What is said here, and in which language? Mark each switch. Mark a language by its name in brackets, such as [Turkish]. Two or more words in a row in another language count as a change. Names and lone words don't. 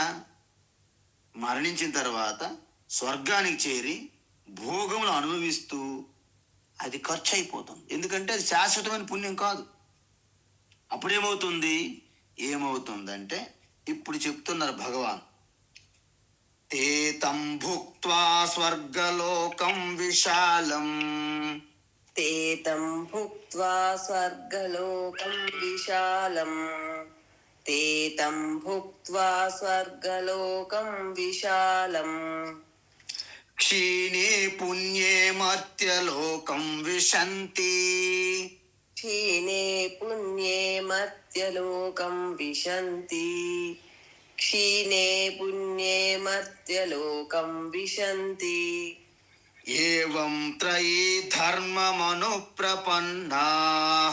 [Telugu] మరణించిన తర్వాత స్వర్గానికి చేరి భోగములు అనుభవిస్తూ అది ఖర్చు అయిపోతుంది. ఎందుకంటే అది శాశ్వతమైన పుణ్యం కాదు. అప్పుడేమవుతుంది? ఏమవుతుందంటే ఇప్పుడు చెప్తున్నారు భగవాన్, [Sanskrit] తే తం భుక్త్వా స్వర్గలోకం విశాలం, ते तं भुक्त्वा स्वर्गलोकं विशालम् ते तं भुक्त्वा स्वर्गलोकं विशालम् క్షీణే పుణ్యే మర్త్యలోకం విశంతి, क्षीणे पुण्ये मर्त्यलोकं विशन्ति क्षीणे पुण्ये मर्त्यलोकं विशन्ति ఏవం త్రయీ ధర్మమనుప్రపన్నాః,